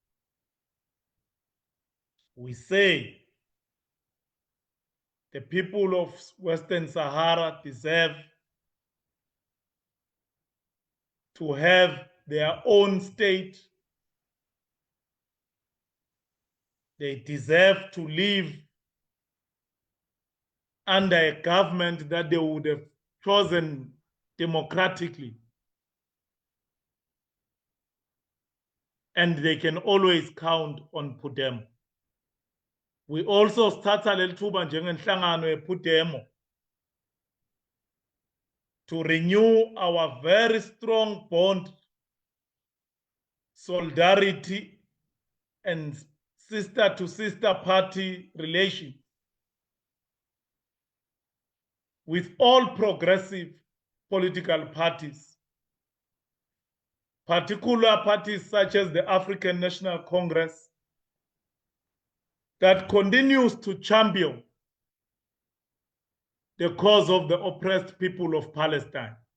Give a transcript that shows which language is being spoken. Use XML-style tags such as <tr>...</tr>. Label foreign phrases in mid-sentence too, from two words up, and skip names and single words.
<en>We say the people of Western Sahara deserve to have their own state. They deserve to live under a government that they would have chosen democratically. And they can always count on Pudemo. We also start</en> <zu>leli thuba njengenhlangano yePhudemo</zu> <en>to renew our very strong bond, solidarity, and sister-to-sister party relations with all progressive political parties, particular parties such as the African National Congress, that continues to champion the cause of the oppressed people of Palestine.</en>